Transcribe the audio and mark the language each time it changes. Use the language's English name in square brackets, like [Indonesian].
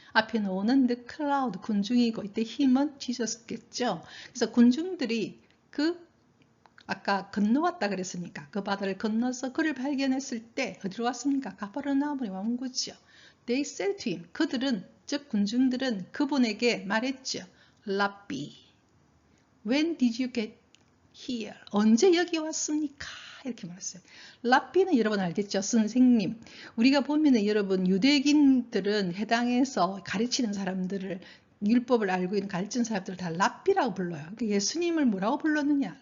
[Korean] 앞에 나오는 [English] the crowd, [Korean] 군중이고 이때 힘은 지저스겠죠. 그래서 군중들이 아까 건너왔다 그랬으니까 그 바다를 건너서 그를 발견했을 때 어디로 왔습니까? 가버나움으로 온 거죠. [English] They said to him, [Korean] 그들은 즉 군중들은 그분에게 말했죠. [English] Rabbi, when did you get here? [Korean] 언제 여기 왔습니까? 이렇게 말했어요. 랍비는 여러분 알겠죠? 선생님. 우리가 보면은 여러분 유대인들은 해당해서 가르치는 사람들을 율법을 알고 있는 가르치는 사람들을 다 랍비라고 불러요. 그러니까 예수님을 뭐라고 불렀느냐?